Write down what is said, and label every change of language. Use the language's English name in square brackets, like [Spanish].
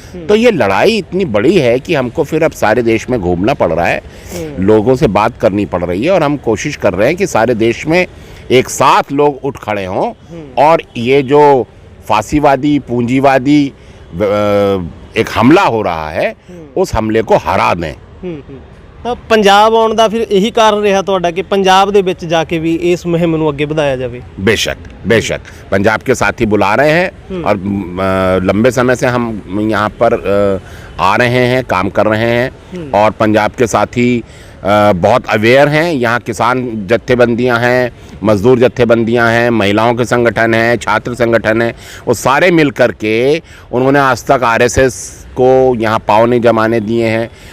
[Hindi] तो ये लड़ाई इतनी बड़ी है कि हमको फिर अब सारे देश में घूमना पड़ रहा है, लोगों से बात करनी पड़ रही है और हम कोशिश कर रहे हैं कि सारे देश में एक साथ लोग उठ खड़े हों और ये जो फांसीवादी पूंजीवादी एक हमला हो रहा है उस हमले को हरा दें। पंजाब आने का फिर यही कारण रहा [Punjabi] ਤੁਹਾਡਾ कि पंजाब ਦੇ ਵਿੱਚ ਜਾ ਕੇ ਵੀ ਇਸ ਮੁਹਿੰਮ ਨੂੰ ਅੱਗੇ ਵਧਾਇਆ ਜਾਵੇ? [Hindi] बेशक पंजाब के साथी बुला रहे हैं और लंबे समय से हम यहाँ पर आ रहे हैं, काम कर रहे हैं और पंजाब के साथी बहुत अवेयर हैं। यहाँ किसान जत्थेबंदियाँ हैं, मजदूर जत्थेबंदियाँ हैं, महिलाओं के संगठन हैं, छात्र संगठन हैं, वो सारे मिल कर के उन्होंने आज तक आरएसएस को यहाँ पाँव नहीं जमाने दिए हैं।